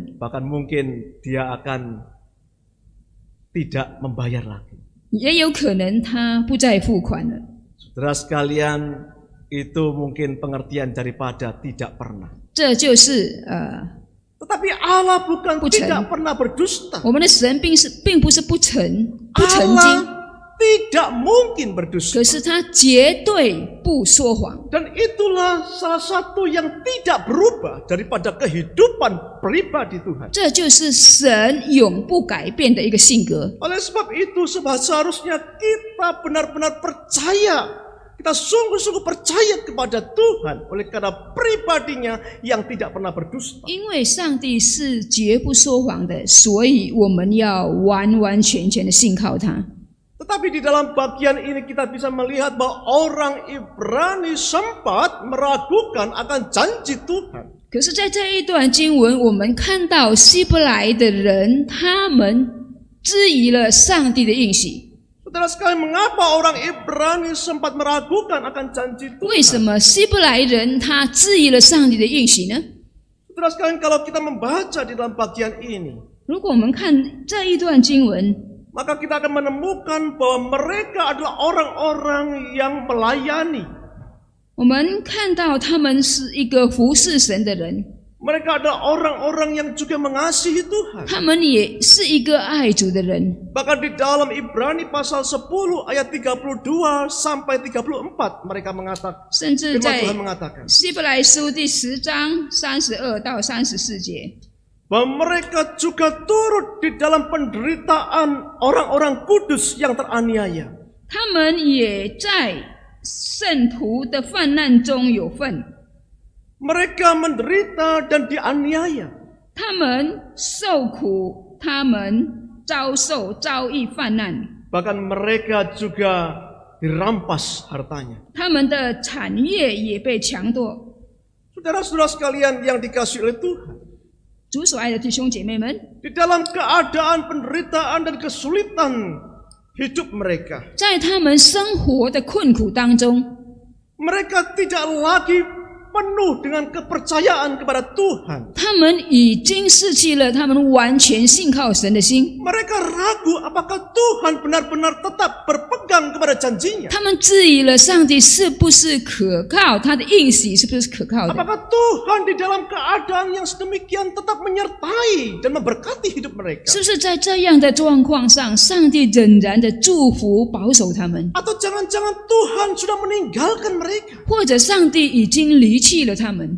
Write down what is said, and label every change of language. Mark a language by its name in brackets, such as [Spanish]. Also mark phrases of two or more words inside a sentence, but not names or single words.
[Indonesian] bahkan mungkin dia akan tidak membayar lagi. [Chinese] 也有可能他不再付款了。 [Indonesian] Saudara sekalian, itu mungkin pengertian daripada tidak pernah. [Chinese] 这就是 [Indonesian] Tetapi Allah bukan [Chinese] 不成。 [Indonesian] tidak pernah berdusta. [Chinese] 我们的神并不是不曾经， [Indonesian] tidak mungkin berdusta. [Chinese] 可是他绝对不说谎。 [Indonesian] Dan itulah salah satu yang tidak berubah daripada kehidupan pribadi Tuhan. [Chinese] 这就是神永不改变的一个性格。 [Indonesian] Oleh sebab itu seharusnya kita benar-benar percaya. Kita sungguh-sungguh percaya kepada Tuhan oleh karena pribadinya yang tidak pernah berdusta. [Chinese] 因为上帝是绝不说谎的，所以我们要完完全全的信靠他。 [Indonesian] Tetapi di dalam bagian ini kita bisa melihat bahwa orang Ibrani sempat meragukan akan janji Tuhan. [Chinese] 可是，在这一段经文，我们看到希伯来的人，他们质疑了上帝的应许。 [Indonesian] Saudara sekalian, mengapa orang Ibrani sempat meragukan akan janji [Chinese] 为什 [Indonesian] Tuhan? [Chinese] 么希伯来人他质疑了上帝的应许呢？ [Indonesian] Saudara sekalian, kalau kita membaca di dalam bagian ini, [Chinese] 如果我们看这一段经文， [Indonesian] maka kita akan menemukan bahwa mereka adalah orang-orang yang melayani. [Chinese] 我们看到他们是一个服侍神的人， [Indonesian] Mereka adalah orang-orang yang juga mengasihi Tuhan. [Chinese] 他们也是一个爱主的人。 [Indonesian] Bahkan di dalam Ibrani pasal 10 ayat 32 sampai 34 mereka mengatakan, [Chinese] 甚至 [Indonesian] firman [Chinese] 在 [Indonesian] Tuhan mengatakan [Chinese] 希伯来书第10章32到34节， [Indonesian] bahwa mereka juga turut di dalam penderitaan orang-orang kudus yang teraniaya. [Chinese] 他们也在圣徒的患难中有份， [Indonesian] Mereka menderita dan dianiaya. [Chinese] 他们受苦，他们遭遇患难， [Indonesian] Bahkan mereka juga dirampas hartanya. [Chinese] 他们的产业也被强夺。 [Indonesian] Saudara-saudara sekalian yang dikasihi oleh Tuhan, [Chinese] 主所爱的弟兄姐妹们， [Indonesian] di dalam keadaan penderitaan dan kesulitan hidup mereka, [Chinese] 在他们生活的困苦当中， [Indonesian] mereka tidak lagi penuh dengan kepercayaan kepada Tuhan. [Chinese] 他们已经失去了他们完全信靠神的心。 [Indonesian] Mereka ragu apakah Tuhan benar-benar tetap berpegang kepada janjinya. [Chinese] 他们质疑了上帝是不是可靠，他的应许是不是可靠的？ [Indonesian] Apakah Tuhan di dalam keadaan yang sedemikian tetap menyertai dan memberkati hidup mereka? [Chinese] 是不是在这样的状况上，上帝仍然的祝福保守他们？ [Indonesian] Atau jangan-jangan Tuhan sudah meninggalkan mereka? [Chinese] 或者上帝已经离弃了他们？